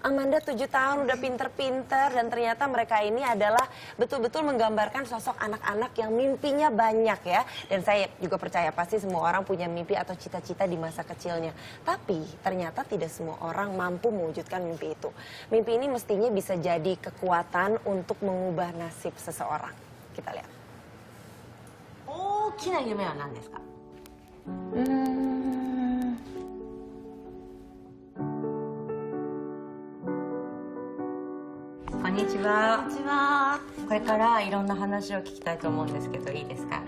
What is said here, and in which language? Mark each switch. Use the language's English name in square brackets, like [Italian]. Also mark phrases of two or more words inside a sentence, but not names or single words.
[Indonesian] Amanda 7 tahun udah pinter-pinter. Dan ternyata mereka ini adalah betul-betul menggambarkan sosok anak-anak yang mimpinya banyak ya. Dan saya juga percaya pasti semua orang punya mimpi atau cita-cita di masa kecilnya. Tapi ternyata tidak semua orang mampu mewujudkan mimpi itu. Mimpi ini mestinya bisa jadi kekuatan untuk mengubah nasib seseorang. Kita lihat. [Japanese] 大きな夢は何ですか？こんにちは。こんにちは。これからいろんな話を聞きたいと思うんですけど、いいですか？